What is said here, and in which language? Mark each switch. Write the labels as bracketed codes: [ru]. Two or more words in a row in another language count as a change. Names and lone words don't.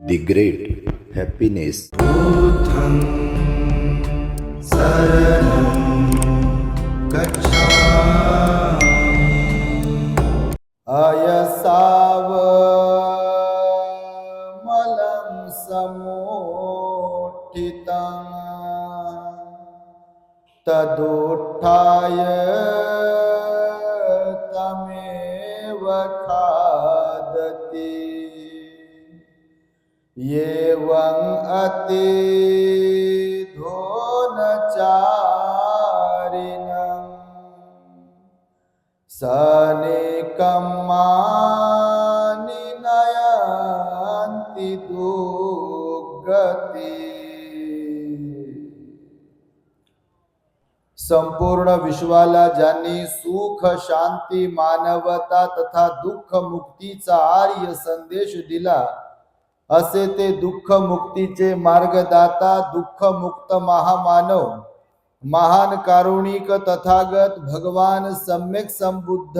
[en] The Great Happiness. [pi] बुद्धं शरणं गच्छामि। अयसावमलं समुत्थितं तदुत्थाय तमेव खादति। एवं अतिधोनचारिणं सनेकम्मानि नयन्ति दुर्गति। [mr] संपूर्ण विश्वाला ज्यांनी सुख शांती मानवता तथा दुःख मुक्तीचा आर्य संदेश दिला, असे ते दुःख मुक्तीचे मार्गदाता दुःख मुक्त महामानव महान कारुणिक तथागत भगवान सम्यक संबुद्ध